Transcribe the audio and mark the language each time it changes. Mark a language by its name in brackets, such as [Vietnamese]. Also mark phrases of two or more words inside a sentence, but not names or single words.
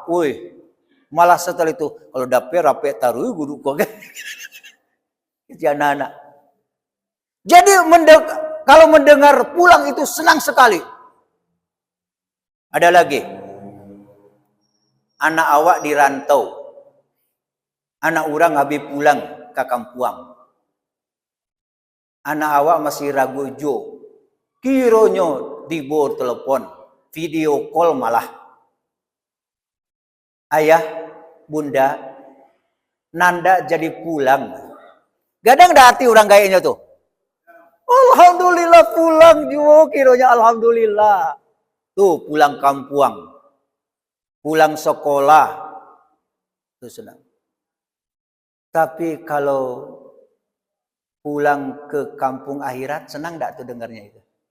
[Indonesian] Wih, malah setelah itu kalau dapet rapat taruh guru kok. Anak-anak. Jadi kalau mendengar pulang itu senang sekali. Ada lagi. Anak awak di rantau. Anak orang habis pulang ke kampung. [Minangkabau] Anak awak masih ragu jo. Kironyo di bawah telepon, [English] video call [Indonesian] malah. Ayah, bunda, nanda jadi pulang. [Minangkabau] Gadang dah hati orang kayaknya tuh. [Indonesian] Alhamdulillah pulang juga, kironya alhamdulillah. Tuh pulang kampung, pulang sekolah, tuh senang. Tapi kalau pulang ke kampung akhirat, senang enggak tuh dengarnya itu?